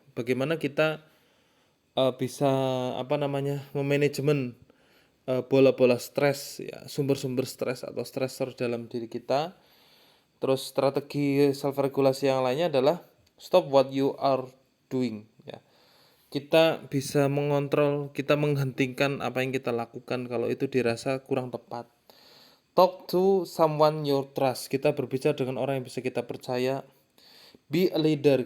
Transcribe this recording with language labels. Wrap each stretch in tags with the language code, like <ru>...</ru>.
<id>Bagaimana kita bisa memanajemen bola-bola stres ya, sumber-sumber stres atau stressor dalam diri kita. Terus strategi self regulasi yang lainnya adalah</id> <en>stop what you are doing</en> <id>ya. Kita bisa mengontrol, kita menghentikan apa yang kita lakukan kalau itu dirasa kurang tepat.</id> <en>Talk to someone your trust.</en> <id>Kita berbicara dengan orang yang bisa kita percaya.</id> <en>Be a leader.</en>